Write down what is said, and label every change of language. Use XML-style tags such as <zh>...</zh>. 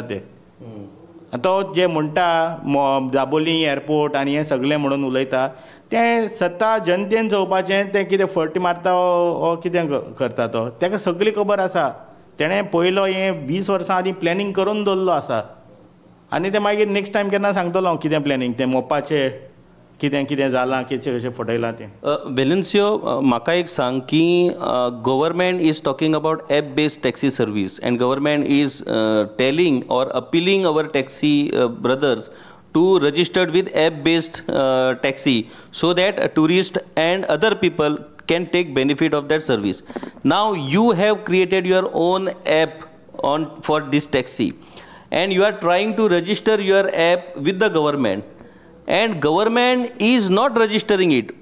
<kok>ते तो जे म्हणटा दाबोली एअरपोर्ट आनी हें सगळें म्हणून उलयता, तें सद्दां जनतेन चोवपाचें तें कितें फट मारता ओ कितें करता तो, ताका सगळी खबर आसा. तेणें पयलो हें 20 वर्सां आदीं प्लॅनिंग करून दवरलो आसा. आनी ते मागीर नेक्स्ट टायम केन्ना सांगतलो हांव कितें प्लॅनिंग तें मोपाचें, कितें कितें जालां, कशें कशें फटयलां तें.</kok> <en>Valencio,</en> <kok>म्हाका एक सांग की</kok> <en>Government is talking about app based taxi service and government is telling or appealing our taxi brothers to registered with app based taxi so that tourists and other people can take benefit of that service. Now you have created your own app for this taxi and you are trying to register your app with the government and government is not registering it.</en>